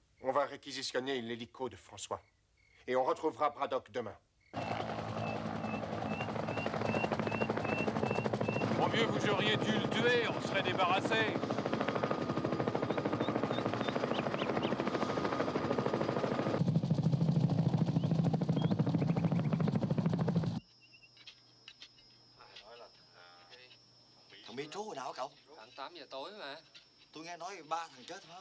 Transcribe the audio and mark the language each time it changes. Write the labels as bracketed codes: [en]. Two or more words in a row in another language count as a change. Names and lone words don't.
[fr] On va réquisitionner l'hélico de François. Et on retrouvera Braddock demain. Mon vieux, vous auriez dû le tuer, on serait débarrassé. [vi] Thằng Mitro hồi nào hả cậu? Tận 8 giờ tối mà. Tôi nghe nói 3 thằng chết phải không?